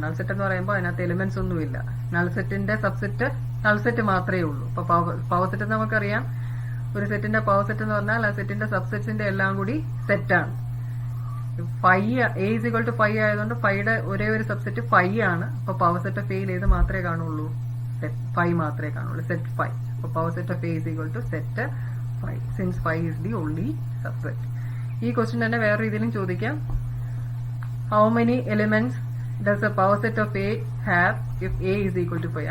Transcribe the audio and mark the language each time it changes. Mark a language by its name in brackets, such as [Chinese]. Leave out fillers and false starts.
[Malayalam] Null set എന്ന് പറയുമ്പോൾ അതിനകത്ത് എലിമെന്റ്സ് ഒന്നുമില്ല. നൾ സെറ്റിന്റെ സബ്സെറ്റ് നൾ സെറ്റ് മാത്രമേ ഉള്ളൂ. അപ്പൊ പവർ സെറ്റ് നമുക്കറിയാം ഒരു സെറ്റിന്റെ പവർ സെറ്റ് എന്ന് പറഞ്ഞാൽ ആ സെറ്റിന്റെ സബ്സെറ്റ്സിന്റെ എല്ലാം കൂടി സെറ്റാണ്. [English] A is equal to 5 [Malayalam] ആയതുകൊണ്ട് 5യുടെ ഒരേ ഒരു സബ്സെറ്റ് 5 ആണ്. അപ്പൊ പവർ സെറ്റ് ഓഫ് എയിൽ ഏത് മാത്രമേ കാണുള്ളൂ? സെറ്റ് 5 മാത്രമേ കാണുള്ളൂ, സെറ്റ് 5. [English] അപ്പൊ power set of A is equal to set 5 since 5 is the only subset. [Malayalam] ഈ ക്വസ്റ്റ്യൻ തന്നെ വേറെ രീതിയിലും ചോദിക്കാം. [English] How many elements does a power set of A have if A is equal to 5?